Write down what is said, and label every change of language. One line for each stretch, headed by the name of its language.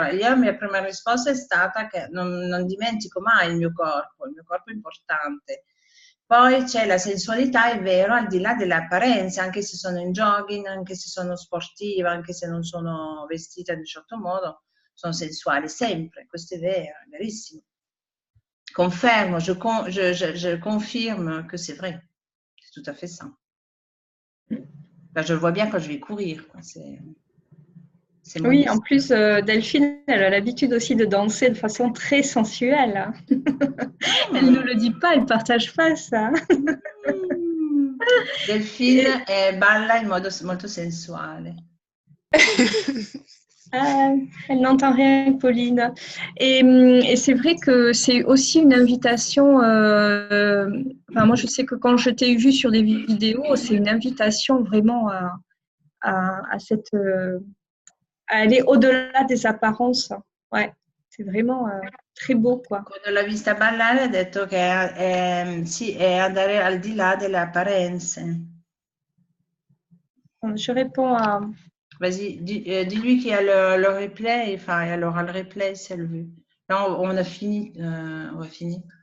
Italian: Allora, la mia prima risposta è stata che non dimentico mai il mio corpo è importante. Poi c'è la sensualità, è vero, al di là dell'apparenza, anche se sono in jogging, anche se sono sportiva, anche se non sono vestita in un certo modo, sono sensuali sempre, questo è vero, è verissimo.
French: Conferme, je confirme que c'est vrai. C'est tout à fait ça. Ben, je le vois bien quand je vais courir. Quoi. Oui, en plus, Delphine, elle a l'habitude aussi de danser de façon très sensuelle. Elle ne le dit pas, elle ne partage pas ça.
Italian: Delphine balla in modo molto sensuale.
French: Elle n'entend rien, Pauline. Et c'est vrai que c'est aussi une invitation. Enfin, moi, je sais que quand je t'ai vu sur des vidéos, c'est une invitation vraiment à aller au-delà des apparences. Ouais, c'est vraiment très beau, quoi.
Italian: Quando l'ho vista ballare ha detto che sì, è andare al di là delle apparenze.
French: Je réponds à... Vas-y, dis-lui qu'il y a le replay, enfin, elle aura le replay si elle veut. Là, on a fini, on va finir.